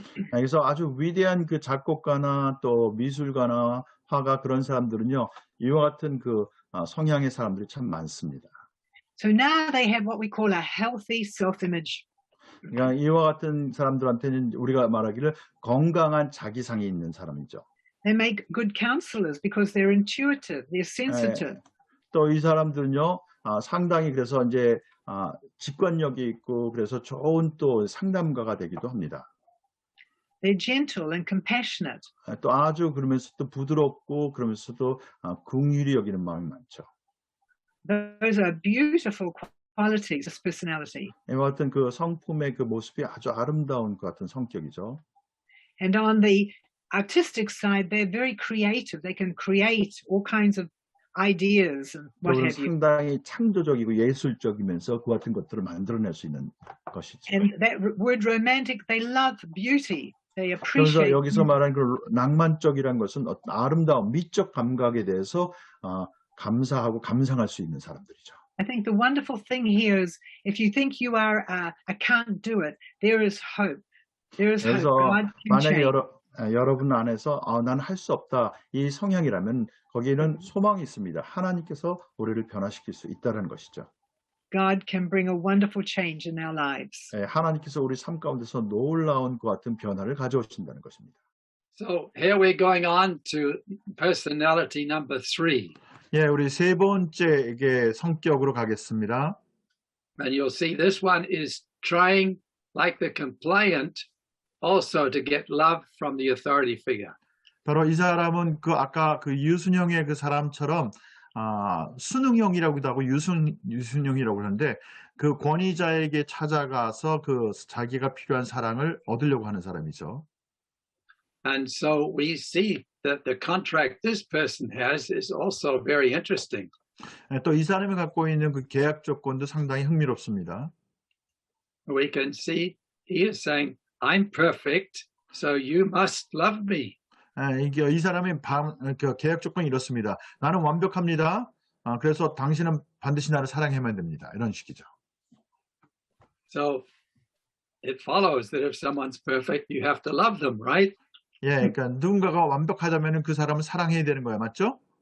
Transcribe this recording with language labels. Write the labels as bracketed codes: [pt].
[ko] 그래서 아주 위대한 그 작곡가나 또 미술가나 화가 그런 사람들은요, 이와 같은 그 성향의 사람들이 참 많습니다. [en] So now they have what we call a healthy self-image. [ko] 그러니까 이와 같은 사람들한테는 우리가 말하기를 건강한 자기상이 있는 사람이죠. [en] They make good counselors because they're intuitive, they're sensitive. [ko] 또 이 사람들은요, 상당히 그래서 이제 직관력이 있고 그래서 좋은 또 상담가가 되기도 합니다. [en] They're gentle and compassionate. [ko] 또 아주 그러면서도 부드럽고 그러면서도 긍휼히 여기는 마음이 많죠. [en] Those are beautiful qualities of personality. [ko] 이와 같은 그 성품의 그 모습이 아주 아름다운 것 같은 성격이죠. [en] And on the artistic side, they're very creative. They can create all kinds of ideas and what [ko] 그리고 [en] have you. [ko] 상당히 창조적이고 예술적이면서 그 같은 것들을 만들어낼 수 있는 것이죠. [en] And that word romantic, they love beauty. They [ko] 그래서 [en] appreciate [ko] 여기서 말하는 그 낭만적이라는 것은 어떤 아름다움, 미적 감각에 대해서 감사하고 감상할 수 있는 사람들이죠. [en] I think the wonderful thing here is if you think you are, I can't do it, there is hope. There is hope. [ko] 그래서 [en] God can [ko] 만약에 [en] change. [ko] 여러분 안에서 난 할 수 없다 이 성향이라면 거기에는 소망이 있습니다. 하나님께서 우리를 변화시킬 수 있다는 것이죠. [en] God can bring a wonderful change in our lives. [ko] 하나님께서 우리 삶 가운데서 놀라운 것 같은 변화를 가져오신다는 것입니다. [en] So here we're going on to personality number 3. [ko] 예, 우리 세 번째 이게 성격으로 가겠습니다. [en] And you'll see this one is trying, like the compliant, also to get love from the authority figure. [ko] 바로 이 사람은 그 아까 그 유순영의 그 사람처럼 순응형이라고도 하고 유순형이라고 하는데 그 권위자에게 찾아가서 그 자기가 필요한 사랑을 얻으려고 하는 사람이죠. [en] And so we see that the contract this person has is also very interesting. [ko] 또 이 사람이 갖고 있는 그 계약 조건도 상당히 흥미롭습니다. [en] We can see he is saying, I'm perfect, so you must love me. [ko] 이게 이 사람의 그 계약 조건이 이렇습니다. 나는 완벽합니다. 그래서 당신은 반드시 나를 사랑해야만 됩니다. 이런 식이죠. [en] So it follows that if someone's perfect, you have to love them, right? [ko] 예, 그러니까 누군가가 완벽하다면은 그 사람을 사랑해야 되는 거야, 맞죠?